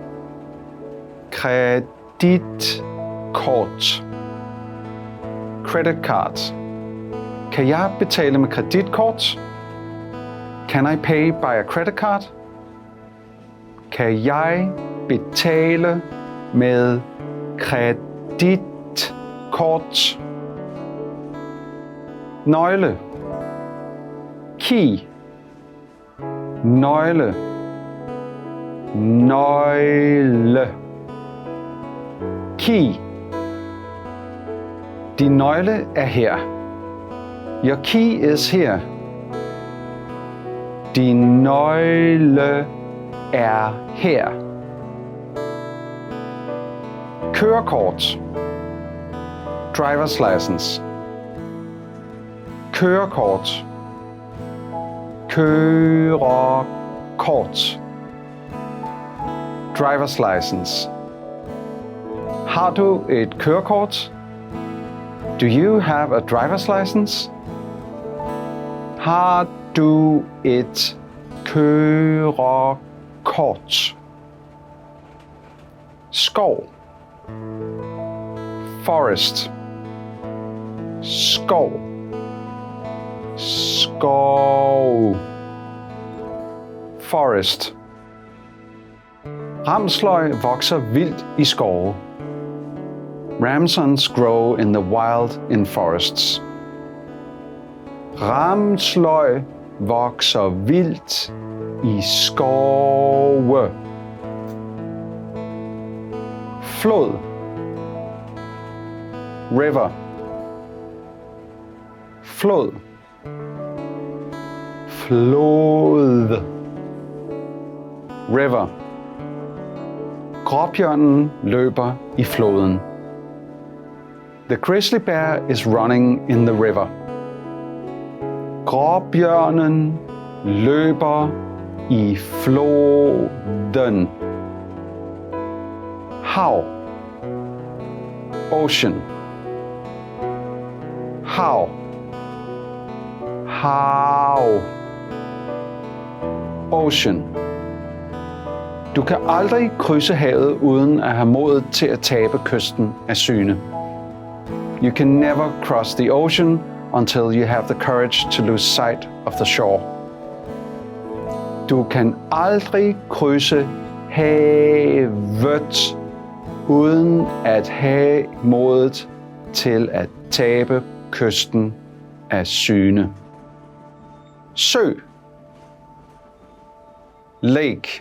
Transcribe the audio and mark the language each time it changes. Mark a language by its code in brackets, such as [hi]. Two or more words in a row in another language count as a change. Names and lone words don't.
[da] Kreditkort. [en] Credit card. [da] Kan jeg betale med kreditkort? [en] Can I pay by a credit card? [da] Kan jeg betale med kreditkort? Nøgle. Key. Nøgle. Nøgle. Key. Din nøgle er her. [en] Your key is here. [da] Din nøgle er her. Kørekort. [en] Driver's license. Kørekort. [da] Kørekort. [en] Driver's license. [da] Har du et kørekort? [en] Do you have a driver's license? [da] Har du et kørekort? Skov. Forest. Skov. Skov. [en] Forest. [da] Ramsløg vokser vildt i skove. [en] Ramsons grow in the wild in forests. [da] Ramsløg vokser vildt i skove. Flod. River. Flod. Flod. [en] River. [da] Gråbjørnen løber i floden. [en] The grizzly bear is running in the river. [da] Gråbjørnen løber i floden. Hav. Ocean. Hav. Hav. [en] Ocean. [da] Du kan aldrig krydse havet uden at have modet til at tabe kysten af syne. [en] You can never cross the ocean until you have the courage to lose sight of the shore. [da] Du kan aldrig krydse havet uden at have modet til at tabe kysten af syne. Sø. Lake.